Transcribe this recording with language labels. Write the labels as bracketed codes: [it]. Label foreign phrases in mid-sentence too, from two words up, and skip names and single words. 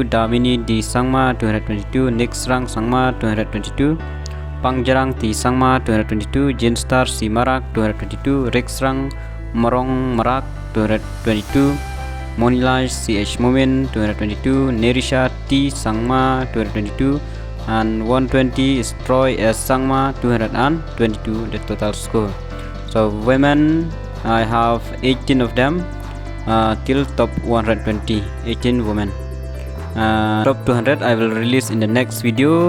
[en] Damini D Sangma 222, Nixrang Sangma 222, Pangjarang T Sangma 222, Jinstar C Marak 222, Riksrang Morong Marak 222, Monilaj CH Momen 222, Nerisha T Sangma 222, and 120 is Troy S Sangma 222, the total score. So women, I have 18 of them till top 120, 18 women. Top 200 I will release in the next video.